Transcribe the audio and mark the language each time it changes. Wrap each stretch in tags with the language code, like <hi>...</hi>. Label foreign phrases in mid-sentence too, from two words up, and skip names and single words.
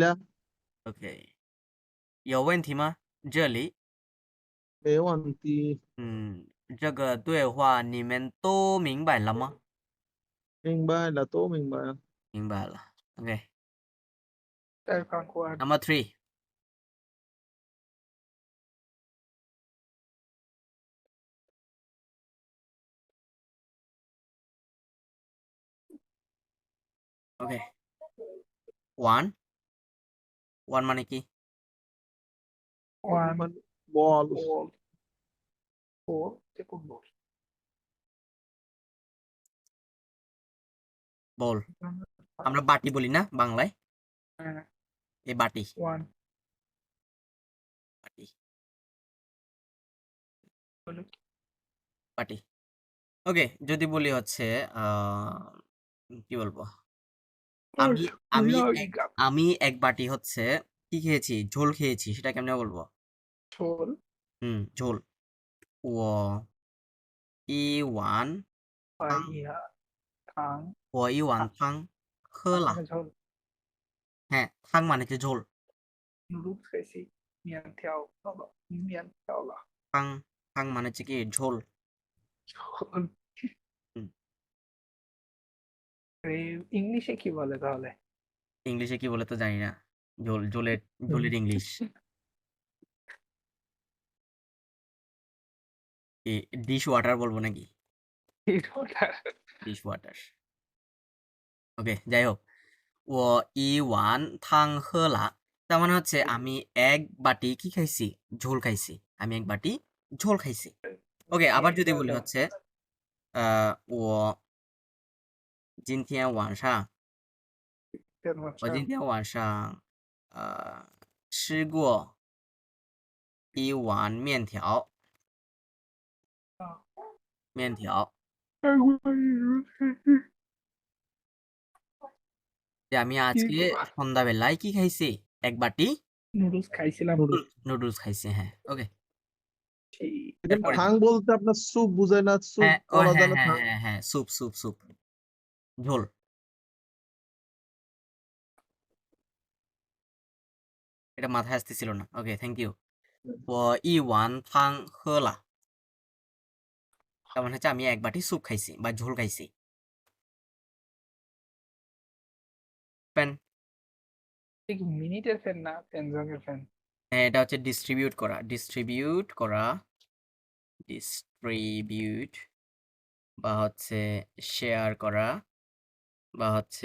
<zh>OK，有问题吗？这里，没问题，这个对话你们都明白了吗？明白了，都明白了。明白了。OK，再ฟังก่อน</zh> <en>Number 3. Okay.</en> <bn>One মানে কি?</bn> <en>one</en> <bn>মানে বল</bn> <en>ball four second ball</en> <bn>বল। আমরা বাটি বলি না বাংলায়? এই বাটি।</bn> <en>one</en> <bn>বাটি। বলো বাটি। ওকে, যদি বলি হচ্ছে কি বলবো? আমি আমি এক আমি এক বাটি হচ্ছে কি খেয়েছি? ঝোল খেয়েছি। সেটা কেমনে বলবো? ঝোল ঝোল।</bn> <zh>我一碗 ไป 汤 ทาง 我一碗汤喝了</zh> <bn>মানে ঝোল হ্যাঁ, 汤মানে হচ্ছে ঝোল। নুডলস খাইছি</bn> <zh>面条</zh> <bn>বাবা</bn> <zh>面条啦</zh> <bn>汤মানে হচ্ছে কি ঝোল। ঝোল হুম, ইংলিশে কি বলে তাহলে ইংলিশে কি বলে তো জানি না। ঝোলের ইংলিশ কি?</bn> <en>dish water</en> <bn>বলবো নাকি?</bn> <en>dish water.</en> <bn>ওকে, যাই হোক।</bn> <zh>我一碗汤喝了</zh> <bn>তার মানে হচ্ছে আমি এক বাটি কি খাইছি? ঝোল খাইছি। আমি এক বাটি ঝোল খাইছি। ওকে, আবার যদি বলি হচ্ছে</bn> <zh>我今天晚上我今天晚上吃过一碗面条面条</zh> <bn>যে আমি আজকে সন্ধ্যাবেলায় কি খাইছি? এক বাটি নুডলস খাইছিলাম নুডলস খাইছি। হ্যাঁ, ওকে। এখানে এরপরে থাং বলতে আপনার স্যুপ বুঝায় না? স্যুপ হ্যাঁ, ও বলা হ্যাঁ, যায় না হ্যাঁ, থাং? হ্যাঁ, হ্যাঁ, স্যুপ। ঝোল। এটা মাথায় আসতেছিল না। ওকে,</bn> <en>thank you.</en> <zh>我一碗汤喝了</zh> <bn>তার মানে হচ্ছে আমি এক বাটি স্যুপ খাইছি বা ঝোল খাইছি। ফ্যান, মিনিটের ফ্যান না পেনজনের ফ্যান হ্যাঁ, এটা হচ্ছে ডিস্ট্রিবিউট বা হচ্ছে শেয়ার করা বা হচ্ছে</bn>